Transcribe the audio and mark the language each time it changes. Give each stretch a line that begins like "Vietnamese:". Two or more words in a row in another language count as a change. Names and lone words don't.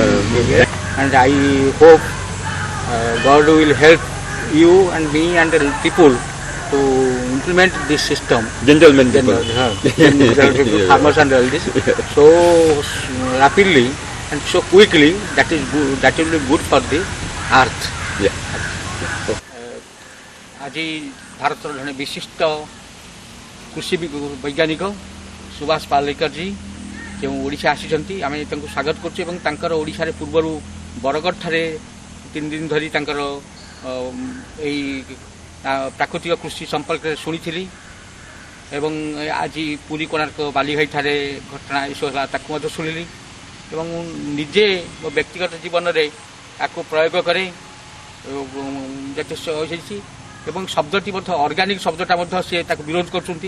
English: And I hope God will help you and me and the people to implement this system. Gentlemen people. Farmers and all this. So rapidly and so quickly, that will be good for the earth. Yeah.
Odia: ଆଜି ଭାରତର ଜଣେ ବିଶିଷ୍ଟ କୃଷି ବୈଜ୍ଞାନିକ ସୁଭାଷ ପାଲେକର ଯେଉଁ ଓଡ଼ିଶା ଆସିଛନ୍ତି, ଆମେ ତାଙ୍କୁ ସ୍ୱାଗତ କରୁଛୁ ଏବଂ ତାଙ୍କର ଓଡ଼ିଶାରେ ପୂର୍ବରୁ ବରଗଡ଼ଠାରେ 3 ଦିନ ଧରି ତାଙ୍କର ଏଇ ପ୍ରାକୃତିକ କୃଷି ସମ୍ପର୍କରେ ଶୁଣିଥିଲି ଏବଂ ଆଜି ପୁରୀ କୋଣାର୍କ ବାଲିଘାଇଠାରେ ଘଟଣା ଏସବୁ ହେଲା ତାକୁ ମଧ୍ୟ ଶୁଣିଲି ଏବଂ ମୁଁ ନିଜେ ମୋ ବ୍ୟକ୍ତିଗତ ଜୀବନରେ ତାକୁ ପ୍ରୟୋଗ କରେ ଯଥେଷ୍ଟ ହୋଇଛି ଏବଂ ଶବ୍ଦଟି ମଧ୍ୟ ଅର୍ଗାନିକ ଶବ୍ଦଟା ମଧ୍ୟ ସେ ତାକୁ ବିରୋଧ କରୁଛନ୍ତି।